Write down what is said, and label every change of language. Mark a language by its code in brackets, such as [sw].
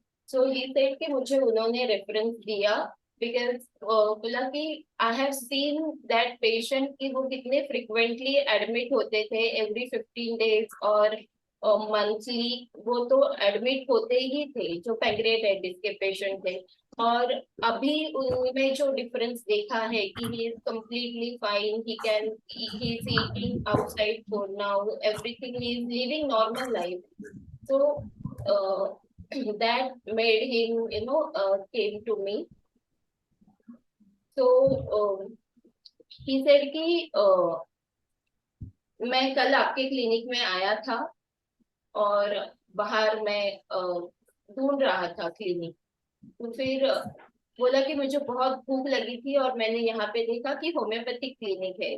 [en] so he said [hi] कि मुझे उन्होंने रेफरेंस दिया बिकॉज बोला कि [en] I have seen that patient [hi] कि वो कितने फ्रिक्वेंटली एडमिट होते थे एवरी 15 डेज और मंथली. वो तो एडमिट होते ही थे जो पैंक्रियाटाइटिस के पेशेंट थे. और अभी उनमें जो डिफरेंस देखा है कि [en] He is completely fine, he is eating outside food now, everything, he is living normal life. So uh, that made him came to me. So he said [hi] कि मैं कल आपके क्लिनिक में आया था और बाहर मैं ढूंढ रहा था क्लिनिक. तो फिर बोला कि मुझे बहुत भूख लगी थी और मैंने यहाँ पे देखा कि होम्योपैथिक क्लिनिक है.